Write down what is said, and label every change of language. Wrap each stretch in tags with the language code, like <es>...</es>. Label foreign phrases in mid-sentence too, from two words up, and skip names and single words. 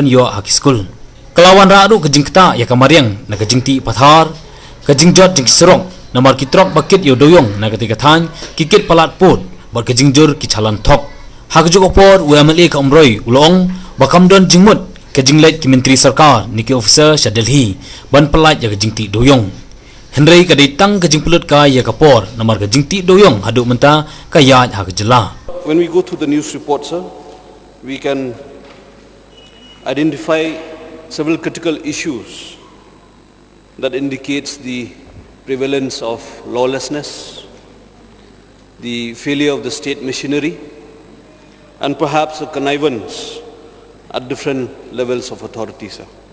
<kha>yo ha school kelawan ra ru kejing keta ya kamariang nak kejing ti pathar kejing jot jing serong namar kitrok bakit yo doyong na ketika than kikit palat put bar kejingjur ki chalan thok hakjuk opor UMLA ka umroi ulong bakam don jingmut kejinglet ki menteri sarkar niki officer sya Delhi ban pelat ya kejingti doyong hendrai ka ditang kejing pulut ka ya kapor namar kejingti doyong haduk menta ka ya ha kejela.</kha> <en>When we go through the news report, sir, we can identify several critical issues that indicates the prevalence of lawlessness, the failure of the state machinery, and perhaps a connivance at different levels of authority, sir.</en>